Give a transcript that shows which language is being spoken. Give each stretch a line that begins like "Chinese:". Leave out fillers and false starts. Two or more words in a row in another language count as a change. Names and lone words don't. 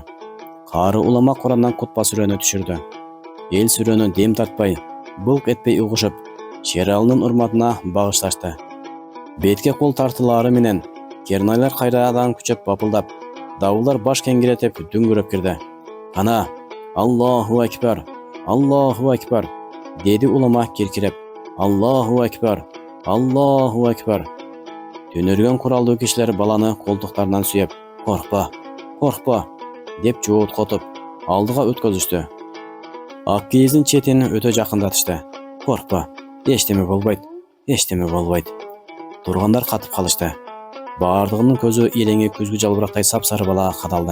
Kyrgyz: Кары улама Курандан кутба сүрөнү түшүрдү. Эл сүрөнү дем тартпай, былк этпей угушуп, Шералынын урматына багышташты. Бетке кол тартылары менен кернайлар кайрадан күчөп бапылдап, давылдар баш кеңиретип дүңгүрөп кирди. Ана,
Arabic: الله أكبر الله أكبر,
Kyrgyz: деди улама киркиреп.
Arabic: الله أكبر الله أكبر.
Kyrgyz: Түнөргөн куралдуу кишилер баланы колтуктарынан сүйөп, коркпа, коркпа, деп жооткотуп, алдыга өткөзүштү. Ак кийиздин четин өтө жакындатышты. Коркпа, эчтеме болбойт, эчтеме болбойт. Тургандар катып калышты. Баардыгынын көзү иреңи күзгү жалбырактай сапсары балага кадалды.